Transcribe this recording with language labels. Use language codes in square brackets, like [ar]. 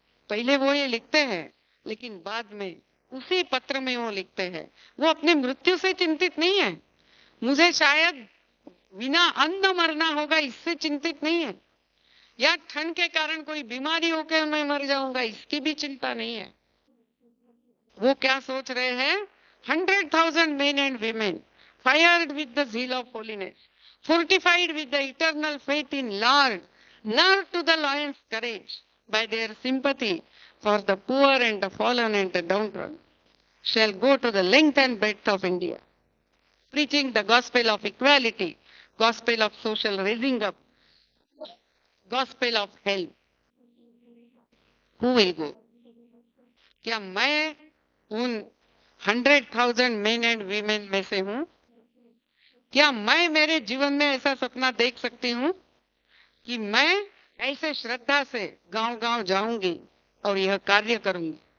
[hi] पहले वो ये लिखते हैं, लेकिन बाद में उसी पत्र में वो लिखते हैं, वो अपने मृत्यु से चिंतित नहीं है। मुझे शायद बिना अन्न मरना होगा, इससे चिंतित नहीं है, या ठंड के कारण कोई बीमारी होकर मैं मर जाऊंगा, इसकी भी चिंता नहीं है। वो क्या सोच रहे हैं? [en] 100,000 men and women fired with the zeal of holiness, fortified with the eternal faith in Lord, nerved to the lion's courage by their sympathy for the poor and the fallen and the downtrodden, shall go to the length and breadth of India, preaching the gospel of equality, gospel of social raising up, gospel of help. Who will go? [hi] क्या मैं उन 100,000 [en] men and women [hi] में से हूं? क्या मैं मेरे जीवन में ऐसा सपना देख सकती हूं कि मैं ऐसे श्रद्धा से गांव गांव जाऊंगी और यह कार्य करूंगी?